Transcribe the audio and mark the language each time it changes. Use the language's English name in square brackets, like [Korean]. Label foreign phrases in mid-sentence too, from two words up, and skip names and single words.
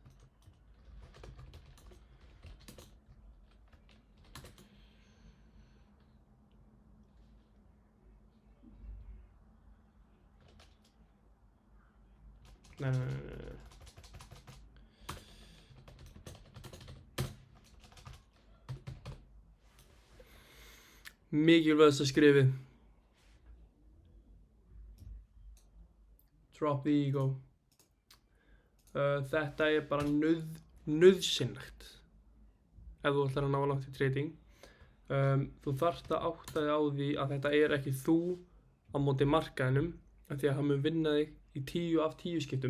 [Icelandic] Nei. Mikilvægasta skrefið. [English] Drop the ego. [Icelandic] Þetta bara nauðsynlegt ef þú ætlar að ná langt í trading. Þú þarft að átta þig á því að þetta ekki þú á móti markaðinum af því að hann mun vinna þig í 10 af 10 skiptum.